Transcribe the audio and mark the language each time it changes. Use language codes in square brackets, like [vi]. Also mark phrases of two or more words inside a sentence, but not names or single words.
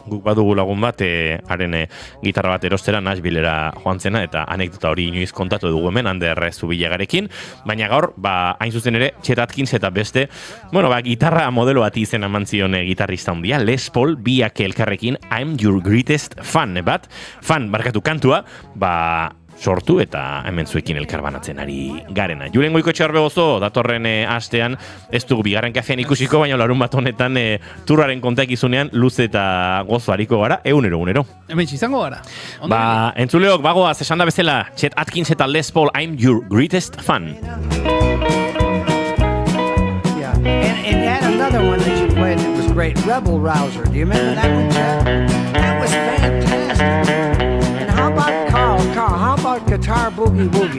[eu] Guk badugu lagun bat, haren gitarra bat erostera Nashvillera joan zena eta anekdota hori inoiz kontatu dugu hemen Ander Zubilagarekin, baina gaur, hain zuzen ere, Chet Atkins eta beste, gitarra modelo bat izen eman zion gitarrista handia, Les Paul, biak elkarrekin I'm Your Greatest Fan, kantua, sortu eta hemen zuekin elkarbanatzen ari garena. Julen Goikoetxear Begozo, datorren astean, ez dugu bigarren kafean ikusiko, baina larun bat honetan turraren kontakizunean luze eta gozo hariko gara, egunero. Hemen izango gara. Entzuleok, bagoaz, esan da bezala, Chet Atkins eta Les Paul, I'm Your Greatest Fan. [en] Yeah, and you had another one that you played that was great, Rebel Rouser. Do you remember that one, Chet? That was fantastic. How about Carl, how about Guitar Boogie Woogie?